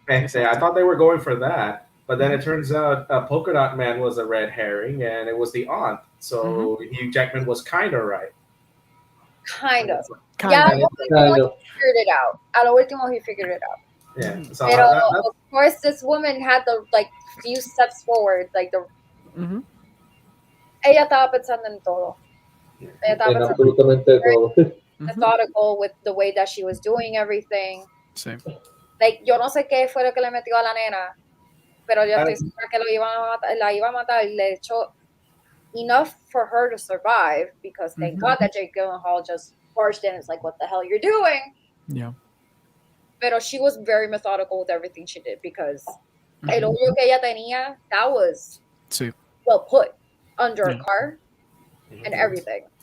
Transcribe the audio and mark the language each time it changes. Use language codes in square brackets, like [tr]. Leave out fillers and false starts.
[en] I thought they were going for that, but then it turns out Polka Dot Man was a red herring, and it was the aunt. So Hugh Jackman was kind of right. Kind of. Kind Yeah, of. [es] a lo último [en] he figured it out. A lo último he figured it out. Yeah. So Pero of course, this woman had the few steps forward. [es] Like ella estaba pensando en todo. Ella estaba En pensando absolutamente todo. [en] methodical with the way that she was doing everything. [es] Sí. Like, yo no sé qué fue lo que le metió a la nena, pero yo estoy segura que la iba a matar. Le echó [en] enough for her to survive, because thank God that Jake Gyllenhaal just barged in. It's like, what the hell you're doing? Yeah. Pero she was very methodical with everything she did, because [es] el odio que ella tenía, [en] that was well put under a car and everything.